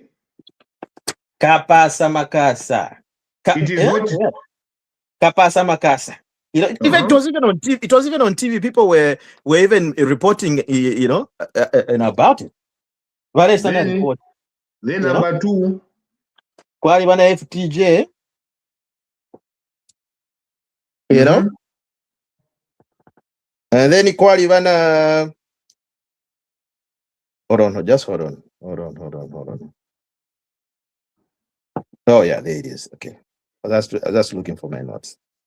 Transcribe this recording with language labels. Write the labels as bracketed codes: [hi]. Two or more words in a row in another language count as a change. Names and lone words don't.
[en] Kapasa Makasa. It is what? Kapasa Makasa. Even it was even on TV. It was even on TV. People were even reporting, about it. Then number 2. [bem] Kwali bana FTJ. [en] And then [bem] Kwali bana. [en] Hold on. Oh yeah, there it is. Okay, I was looking for my notes.